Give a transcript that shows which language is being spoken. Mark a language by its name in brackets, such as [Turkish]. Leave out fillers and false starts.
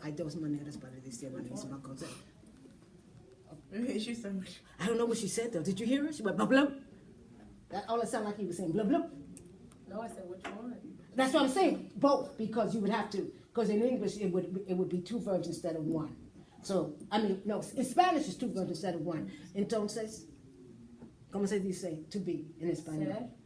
[Spanish] Hay dos maneras para decir la misma cosa. [English] She said, I don't know what she said though. Did you hear her? She went blah blah. That all it sounded like he was saying blah blah. no, I said, which one? That's what I'm saying. Both, because you would have to. Because in English it would be two verbs instead of one. So I mean no, in Spanish it's two verbs instead of one. [Spanish] Entonces, ¿cómo se dice [English] to be [Spanish] in español?